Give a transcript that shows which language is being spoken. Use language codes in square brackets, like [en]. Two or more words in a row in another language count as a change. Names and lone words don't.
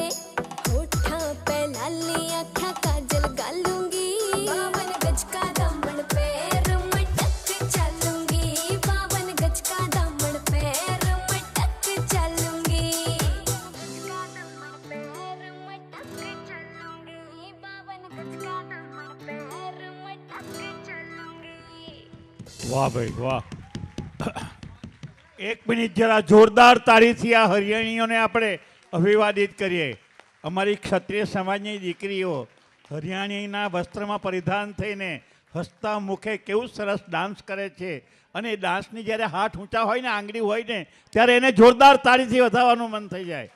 [bgc] होठा पे लाली आँखा काजल गालूंगी, 52 गज का दामन पैर मटक चलूंगी। 52 गज का दामन पैर मटक चलूंगी। 52 गज का दामन पैर मटक चलूंगी। [gu] વાહ ભાઈ વાહ. એક મિનિટ જરા જોરદાર તાળીથી આ હરિયાણીઓને આપણે અભિવાદિત કરીએ. અમારી ક્ષત્રિય સમાજની દીકરીઓ હરિયાણીના વસ્ત્રમાં પરિધાન થઈને હસતા મુખે કેવું સરસ ડાન્સ કરે છે, અને એ ડાન્સની જ્યારે હાથ ઊંચા હોય ને, આંગળી હોય ને, ત્યારે એને જોરદાર તાળીથી વધાવવાનું મન થઈ જાય.